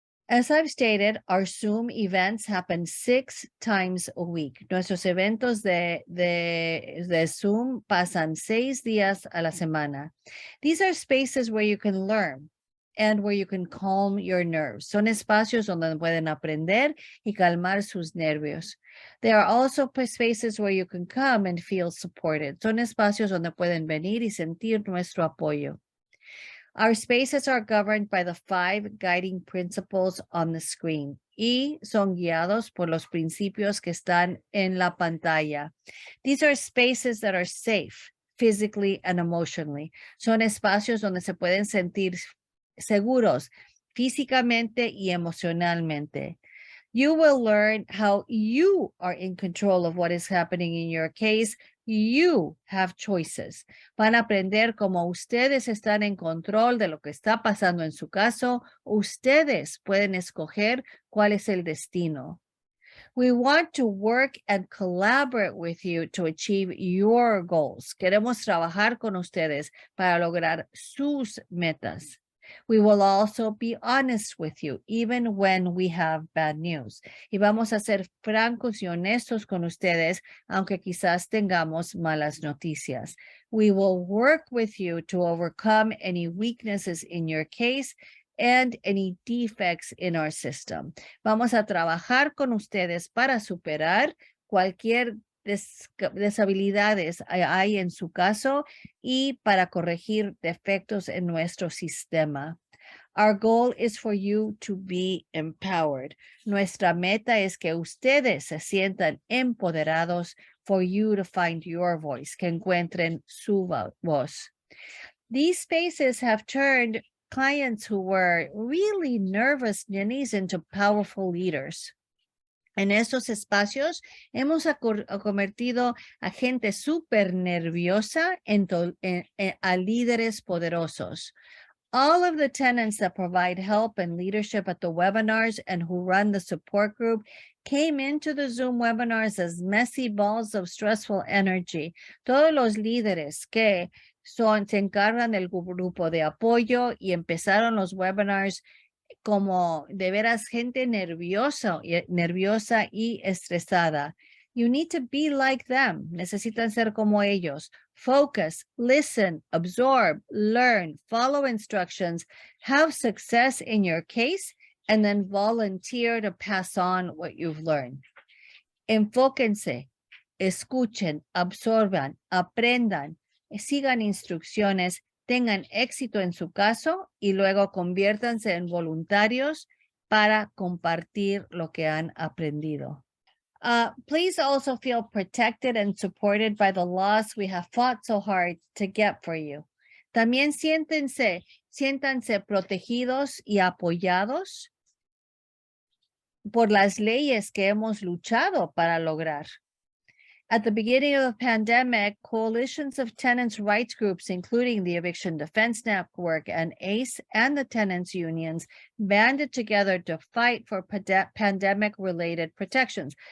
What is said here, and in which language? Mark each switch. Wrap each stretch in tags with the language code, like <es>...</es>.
<en>As I've stated, our Zoom events happen 6 times a week.</en> <es>Nuestros eventos de Zoom pasan 6 días a la semana.</es> <en>These are spaces where you can learn and where you can calm your nerves.</en> <es>Son espacios donde pueden aprender y calmar sus nervios.</es> <en>There are also spaces where you can come and feel supported.</en> <es>Son espacios donde pueden venir y sentir nuestro apoyo.</es> <en>Our spaces are governed by the 5 guiding principles on the screen</en> <es>y son guiados por los principios que están en la pantalla.</es> <en>These are spaces that are safe physically and emotionally.</en> <es>Son espacios donde se pueden sentir seguros físicamente y emocionalmente.</es> <en>You will learn how you are in control of what is happening in your case. You have choices.</en> <es>Van a aprender cómo ustedes están en control de lo que está pasando en su caso. Ustedes pueden escoger cuál es el destino.</es> <en>We want to work and collaborate with you to achieve your goals.</en> <es>Queremos trabajar con ustedes para lograr sus metas.</es> <en>We will also be honest with you, even when we have bad news.</en> <es>Y vamos a ser francos y honestos con ustedes, aunque quizás tengamos malas noticias.</es> <en>We will work with you to overcome any weaknesses in your case and any defects in our system.</en> <es>Vamos a trabajar con ustedes para superar cualquier deshabilidades hay en su caso y para corregir defectos en nuestro sistema.</es> <en>Our goal is for you to be empowered.</en> <es>Nuestra meta es que ustedes se sientan empoderados,</es> <en>for you to find your voice,</en> <es>que encuentren su voz.</es> <en>These spaces have turned clients who were really nervous ninnies into powerful leaders.</en> <es>En estos espacios hemos convertido a gente súper nerviosa a líderes poderosos.</es> <en>All of the tenants that provide help and leadership at the webinars and who run the support group came into the Zoom webinars as messy balls of stressful energy.</en> <es>Todos los líderes que se encargan del grupo de apoyo y empezaron los webinars como de veras gente nerviosa y estresada.</es> <en>You need to be like them.</en> <es>Necesitan ser como ellos.</es> <en>Focus, listen, absorb, learn, follow instructions, have success in your case, and then volunteer to pass on what you've learned.</en> <es>Enfóquense, escuchen, absorban, aprendan, sigan instrucciones, tengan éxito en su caso y luego conviértanse en voluntarios para compartir lo que han aprendido.</es> <en>Please also feel protected and supported by the laws we have fought so hard to get for you.</en> <es>También siéntanse protegidos y apoyados por las leyes que hemos luchado para lograr.</es> <en>At the beginning of the pandemic, coalitions of tenants' rights groups, including the Eviction Defense Network and ACE and the tenants' unions, banded together to fight for pandemic-related protections.</en>